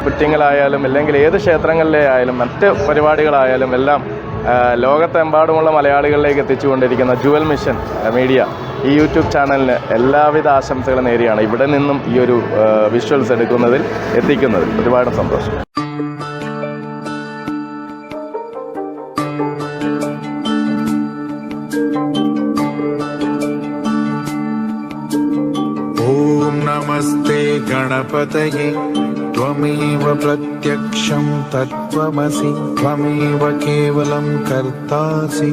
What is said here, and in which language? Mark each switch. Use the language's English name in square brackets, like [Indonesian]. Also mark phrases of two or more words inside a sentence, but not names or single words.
[Malayalam] കുറ്റിങ്ങളായാലും അല്ലെങ്കിൽ ഏത് ക്ഷേത്രങ്ങളിലെ ആയാലും മറ്റ് പരിപാടികളായാലും എല്ലാം ലോകത്തെമ്പാടുമുള്ള മലയാളികളിലേക്ക് എത്തിച്ചുകൊണ്ടിരിക്കുന്ന ജുവൽ മിഷൻ മീഡിയ ഈ യൂട്യൂബ് ചാനലിന് എല്ലാവിധ ആശംസകളും നേരിയാണ് ഇവിടെ നിന്നും ഈ ഒരു വിഷ്വൽസ് എത്തിക്കുന്നതിൽ ഒരുപാട് സന്തോഷം. [Sanskrit] ओम नमस्ते गणपतये त्वमेव प्रत्यक्षं तत्त्वमसि त्वमेव केवलं कर्तासि